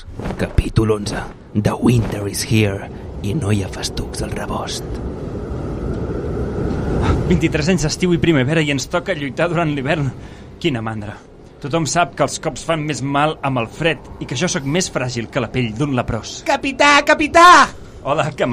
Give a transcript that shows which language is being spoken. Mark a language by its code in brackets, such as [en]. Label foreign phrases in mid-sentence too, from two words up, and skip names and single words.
[ca] Capítol 11. [en] The winter is here [ca] i no hi ha festucs al rebost. 23 anys d'estiu i primavera i ens toca lluitar durant l'hivern. Quina mandra. Tothom sap que els cops fan més mal amb el fred i que jo sóc més fràgil que la pell d'un leprós. Capità, capità!